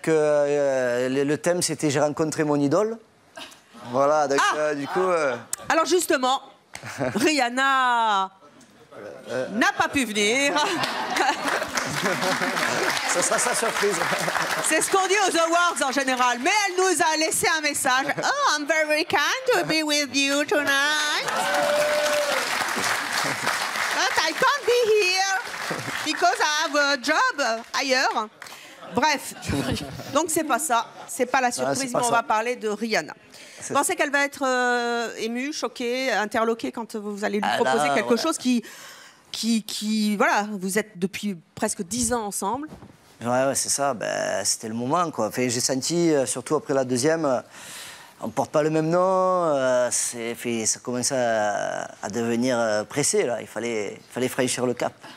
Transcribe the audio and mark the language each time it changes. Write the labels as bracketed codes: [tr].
[fr] Que le thème, c'était « J'ai rencontré mon idole ». Voilà, donc du coup... Alors justement, Rihanna n'a pas pu venir. Ça sera sa surprise. C'est ce qu'on dit aux awards en général. Mais elle nous a laissé un message. [en] Oh, I'm very kind to be with you tonight. But I can't be here because I have a job [fr] ailleurs. Bref, donc c'est pas ça. C'est pas la surprise, mais on va parler de Rihanna. Vous pensez qu'elle va être émue, choquée, interloquée quand vous allez lui proposer quelque chose qui, voilà, vous êtes depuis presque 10 ans ensemble. Ouais, c'est ça, c'était le moment, quoi. Enfin, j'ai senti, surtout après la deuxième, on ne porte pas le même nom, ça commençait à devenir pressé, là. Il fallait franchir le cap.